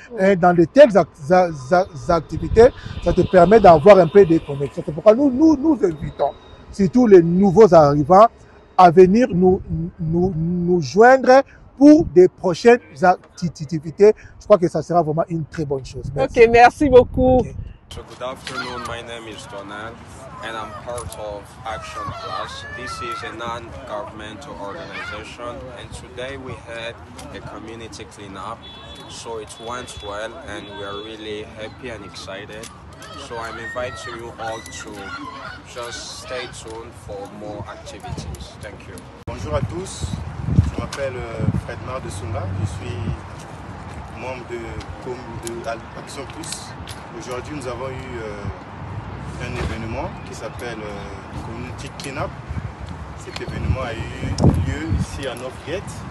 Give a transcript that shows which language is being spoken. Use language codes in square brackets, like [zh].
[fr] Et dans de telles activités, ça te permet d'avoir un peu de connexion. C'est pourquoi nous invitons surtout les nouveaux arrivants à venir nous joindre pour des prochaines activités. Je crois que ça sera vraiment une très bonne chose. Merci. Ok, merci beaucoup. [en] Okay. So good afternoon, my name is Donald and I'm part of Action Plus. This is a non-governmental organization and today we had a community cleanup. So it went well and we are really happy and excited. So I'm inviting you all to just stay tuned for more activities. Thank you. [fr] Bonjour à tous, je m'appelle Fredmar de Sumba, je suis membre de Action Plus. Aujourd'hui, nous avons eu un événement qui s'appelle Community Cleanup. Cet événement a eu lieu ici à Northgate.